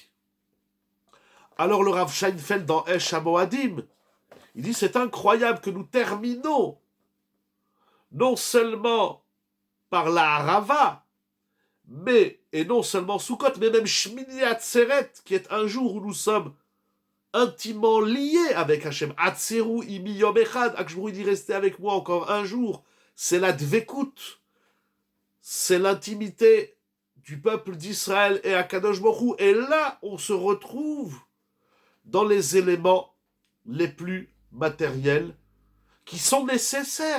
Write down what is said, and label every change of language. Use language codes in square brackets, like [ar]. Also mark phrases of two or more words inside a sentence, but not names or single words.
[fr] Alors le Rav Scheinfeld dans Esh HaMoadim, il dit c'est incroyable que nous terminons non seulement par la Harava, mais, et non seulement Sukkot, mais même Shmini Atzeret, qui est un jour où nous sommes intimement lié avec Hachem. [he] עצרו עמי יום אחד. [fr] Akshburu dit restez avec moi encore un jour. C'est la dvekut. C'est l'intimité du peuple d'Israël et Akadosh Baruch Hu. Et là, on se retrouve dans les éléments les plus matériels qui sont nécessaires.